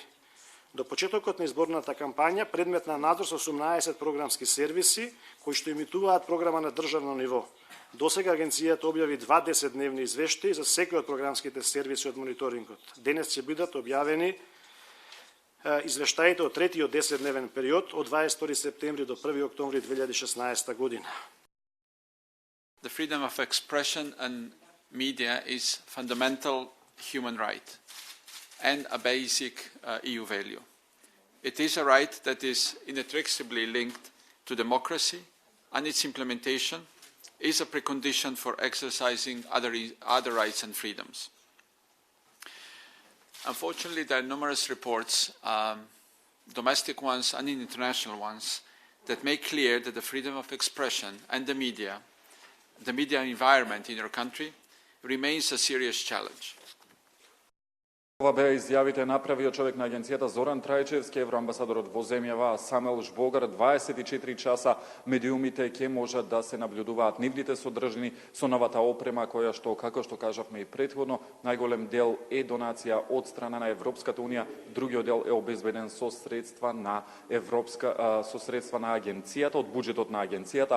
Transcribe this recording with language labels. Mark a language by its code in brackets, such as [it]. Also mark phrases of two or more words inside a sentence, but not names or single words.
[mk] До почетокот на изборната кампања предмет на надзор со 18 програмски сервиси кои што емитуваат програма на државно ниво. Досега агенцијата објави 2 10-дневни извештаи за секој од програмските сервиси од мониторингот. Денес ќе бидат објавени извештаите од третиот 10-дневен период од 22 септември до 1 октомври 2016 година. [en] The freedom of expression and media is fundamental human right and a basic EU value. It is a right that is inextricably linked to democracy, and its implementation is a precondition for exercising other rights and freedoms. Unfortunately, there are numerous reports, domestic ones and international ones, that make clear that the freedom of expression and the media environment in our country remains a serious challenge. [mk] Ова беа изјавите направиот човек на агенцијата Зоран Трајчевски, евроамбасадорот во земјава Самуел Жбогар. 24 часа медиумите ќе можат да се наблюдуваат нивните содржини со новата опрема која што, како што кажавме и претходно, најголем дел е донација од страна на Европската унија, другиот дел е обезбеден со средства на агенцијата, од буџетот на агенцијата.